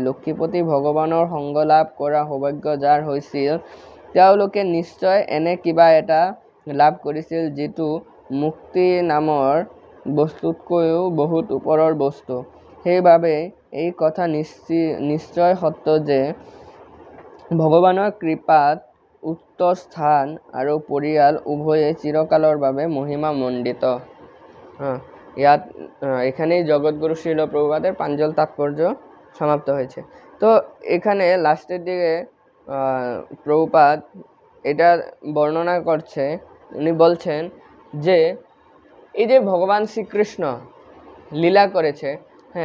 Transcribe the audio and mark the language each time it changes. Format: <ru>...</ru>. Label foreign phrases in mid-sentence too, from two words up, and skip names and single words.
<as>লক্ষ্মীপতি ভগৱানৰ সংগ লাভ কৰা সৌভাগ্য যাৰ হৈছিল, তেওঁলোকে নিশ্চয় এনে কিবা এটা লাভ কৰিছিল যিটো মুক্তি নামৰ বস্তুতকৈও বহুত ওপৰৰ বস্তু। সেইবাবে এই কথা নিশ্চয় সত্য যে ভগৱানৰ কৃপাত উক্ত স্থান আৰু পৰিয়াল উভয়ে চিৰকালৰ বাবে মহিমা মণ্ডিত।</as> <bn>ইয়াত এখানেই জগৎগুরু শ্রীল প্রভুপাদের প্রাঞ্জল তাৎপর্য সমাপ্ত হয়েছে। তো এখানে লাস্টের দিকে প্রভুপাদ এটা বর্ণনা করছে, উনি বলছেন যে এই যে ভগবান শ্রীকৃষ্ণ লীলা করেছে, হ্যাঁ,</bn>